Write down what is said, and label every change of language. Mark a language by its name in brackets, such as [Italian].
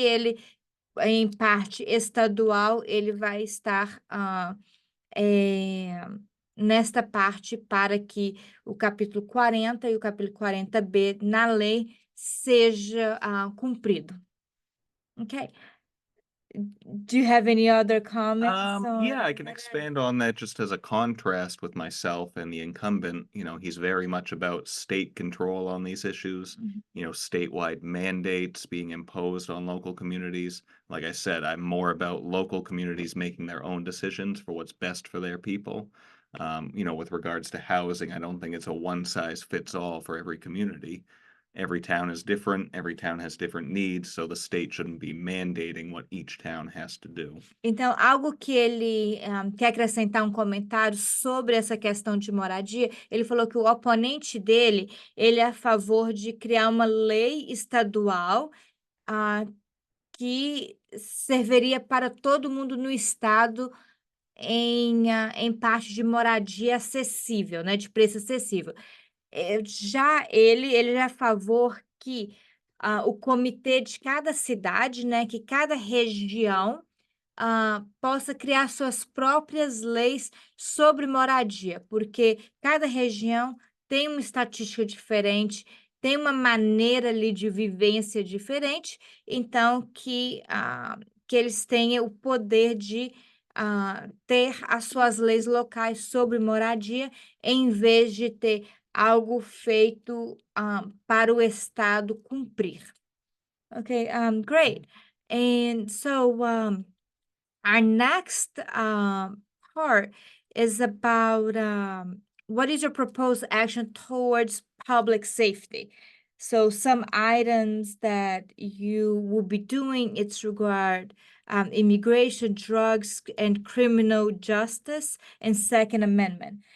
[Portuguese] E ele, em parte estadual, ele vai estar, eh, nesta parte para que o capítulo 40 e o capítulo 40B na lei seja, cumprido. Ok. [English] Do you have any other comments Yeah, on I can expand on that just as a contrast with myself and the incumbent. You know, he's very much about state control on these issues, Mhm. you know, statewide mandates being imposed on local communities. Like I said, I'm more about local communities making their own decisions for what's best for their people. You know, with regards to housing, I don't think it's a one size fits all for every community. Every town is different, every town has different needs, so the state shouldn't be mandating what each town has to do. [Portuguese] Então, algo que ele quer acrescentar um comentário sobre essa questão de moradia, ele falou que o oponente dele, ele é a favor de criar uma lei estadual, ah, que serviria para todo mundo no estado em parte de moradia acessível, né, de preço acessível. Já ele é a favor que, o comitê de cada cidade, né, que cada região, possa criar suas próprias leis sobre moradia, porque cada região tem uma estatística diferente, tem uma maneira ali de vivência diferente, então que eles tenham o poder de ter as suas leis locais sobre moradia, em vez de ter algo feito para o Estado cumprir. [English] Okay, great. And so, our next part is about what is your proposed action towards public safety? So some items that you will be doing, it's regard immigration, drugs, and criminal justice and Second Amendment.